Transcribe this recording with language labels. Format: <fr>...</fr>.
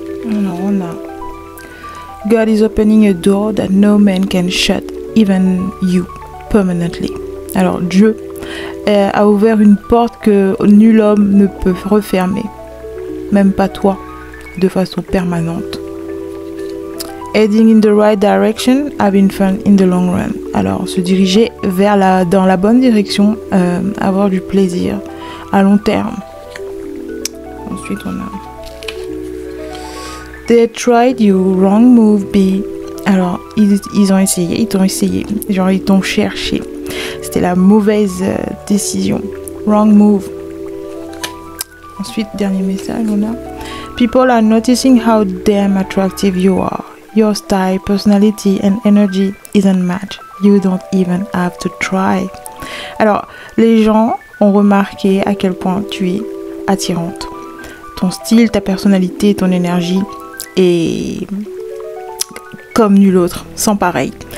<fr>Alors, on a</fr> <en>God is opening a door that no man can shut, even you, permanently.</en> <fr>Alors, Dieu a ouvert une porte que nul homme ne peut refermer, même pas toi, de façon permanente.</fr> <en>Heading in the right direction, having fun in the long run.</en> <fr>Alors, se diriger dans la bonne direction, avoir du plaisir à long terme. Ensuite, on a</fr> <en>They tried you, wrong move be.</en> <fr>Alors, ils ont essayé, ils t'ont essayé. Genre, ils t'ont cherché. C'était la mauvaise décision.</fr> <en>Wrong move.</en> <fr>Ensuite, dernier message, on a</fr> <en>People are noticing how damn attractive you are. Your style, personality and energy is unmatched. You don't even have to try.</en> <fr>Alors, les gens ont remarqué à quel point tu es attirante. Ton style, ta personnalité, ton énergie et comme nul autre, sans pareil.</fr>